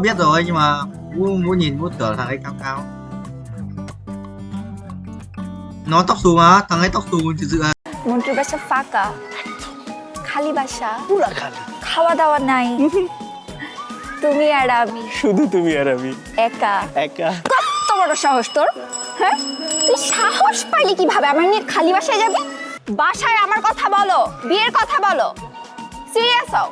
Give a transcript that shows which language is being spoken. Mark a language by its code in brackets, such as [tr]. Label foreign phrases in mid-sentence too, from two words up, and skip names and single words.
[vi] biết rồi nhưng mà muốn nhìn muốn tưởng thằng ấy cao. Nó tóc xù mà, thằng ấy tóc xù thực sự là [bn] মন্ত্রীর বাসা ফাঁকা খালি বাসা পুরা খালি খাওয়া দাওয়া নাই তুমি আর আমি, শুধু তুমি আর আমি, একা একা। কত বড় সাহস তোর, হ্যাঁ? তুই সাহস পাইলি কিভাবে আমার নিয়ে খালি বাসায় যাবি? বাসায় আমার কথা বলো, বিয়ের কথা বলো, সিরিয়াস হও।